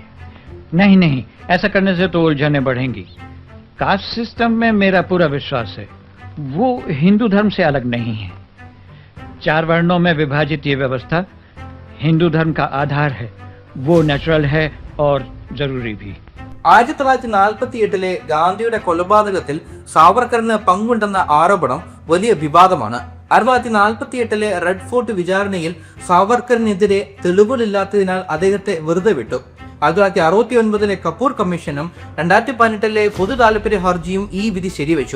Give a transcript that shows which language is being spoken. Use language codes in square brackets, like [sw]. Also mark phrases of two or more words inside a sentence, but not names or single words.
[hi] नहीं नहीं, ऐसा करने से तो उलझनें बढ़ेंगी. [en] caste system [hi] में मेरा पूरा विश्वास है. वो हिंदू धर्म से अलग नहीं है। 4 वर्णों में विभाजित ये व्यवस्था हिंदू धर्म का आधार है, वो नेचुरल है और जरूरी भी। [ml] 1948 ഗാന്ധിയുടെ കൊലപാതകത്തിൽ സാവർക്കറിന് പങ്കുണ്ടെന്ന ആരോപണം വലിയ വിവാദമാണ്. 1948 റെഡ് ഫോർട്ട് വിചാരണയിൽ സാവർക്കറിനെതിരെ തെളിവുകളില്ലാത്തതിനാൽ അദ്ദേഹത്തെ വെറുതെ വിട്ടു. 1969 കപൂർ കമ്മീഷനും 2018 പൊതു താൽപര്യ ഹർജിയും ഈ വിധി ശരിവെച്ചു.